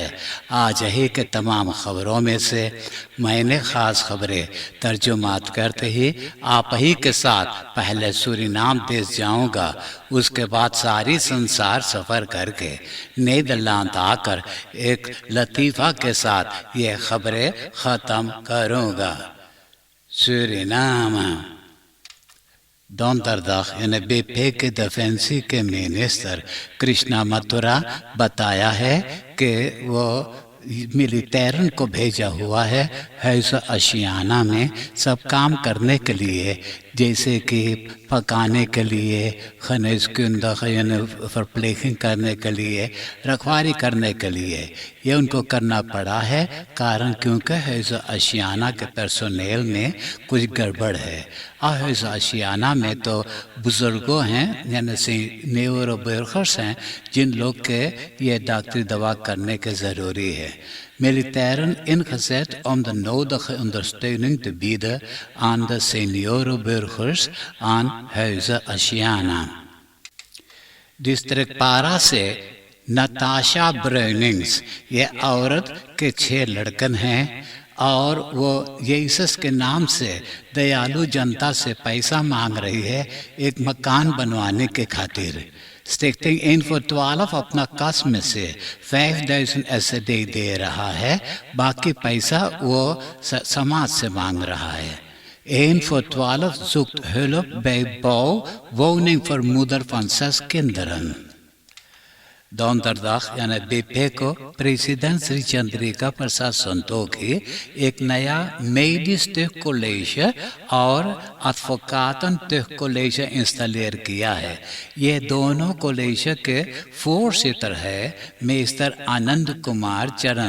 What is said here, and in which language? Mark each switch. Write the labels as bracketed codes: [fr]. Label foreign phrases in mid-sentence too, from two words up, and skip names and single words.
[hns] आज ही के तमाम ख़बरों में से मैंने ख़ास ख़बरें तर्जुमात करते ही आप ही के साथ पहले सूरीनाम देश जाऊँगा, उसके बाद सारी संसार सफ़र करके नीदरलैंड आकर एक लतीफ़ा के साथ ये ख़बरें ख़त्म करूँगा। Suriname. [nl] Donderdag in de BP [hns] डिफेंसी के मिनिस्टर कृष्णा मथुरा बताया है कि वो मिलिटेरन को भेजा हुआ है आशियाना में सब काम करने के लिए, जैसे कि पकाने के लिए, खनिज फरप्लेकिंग करने के लिए, रखवाली करने के लिए। ये उनको करना पड़ा है कारण क्योंकि आशियाना के पर्सोनेल में कुछ गड़बड़ है। और आशियाना में तो बुज़ुर्गों हैं, यानी सीनियर बुजुर्ग हैं, जिन लोग के ये डॉक्टरी दवा करने के ज़रूरी है। [nl] Militairen ingezet om de nodige ondersteuning te bieden aan de seniorenburgers aan Huizen Asiana. [hns] डिस्ट्रिक्ट पारा से नताशा ब्राउनिंग्स, ये औरत के 6 लड़कन हैं और वो यीशस के नाम से दयालु जनता से पैसा मांग रही है एक मकान बनवाने के खातिर। स्टिक्टिंग इन फॉर 12 अपना कस में से 5000 SED दे रहा है, बाकी पैसा वो समाज से मांग रहा है। [nl] 1 voor 12 zoekt hulp bij bouw woning voor moeder van 6 kinderen. [hns] donderdag यानी BP को प्रेसिडेंट श्री चंद्रिका प्रसाद संतोखी एक नया मेडिस कॉलेज और एडवोकेटन कॉलेज इंस्टॉलेर किया है। ये दोनों कॉलेज के 4 सीटर है मिस्टर आनंद कुमार चरण।